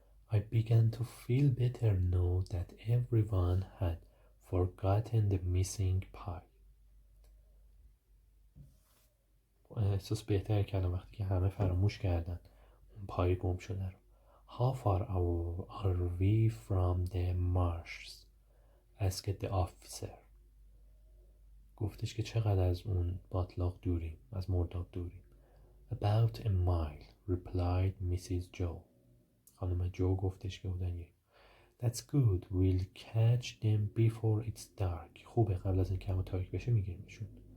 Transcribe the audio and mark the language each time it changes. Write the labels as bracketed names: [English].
[English] I began to feel better now that everyone had forgotten the missing pie. [Persian] احساس بهتر کردم وقتی که همه فراموش کردن اون پای گم شده رو. [English] How far are we from the marshes? asked the officer. [Persian] گفتش که چقدر از اون باطلاق دوریم، از مرداب دوریم. [English] About a mile, replied Mrs. [Persian] Joe. خانم جو گفتش که بودن یک. [English] That's good, we'll catch them before it's dark. [Persian] خوبه، قبل از اینکه هوا تاریک بشه میگیریمشون.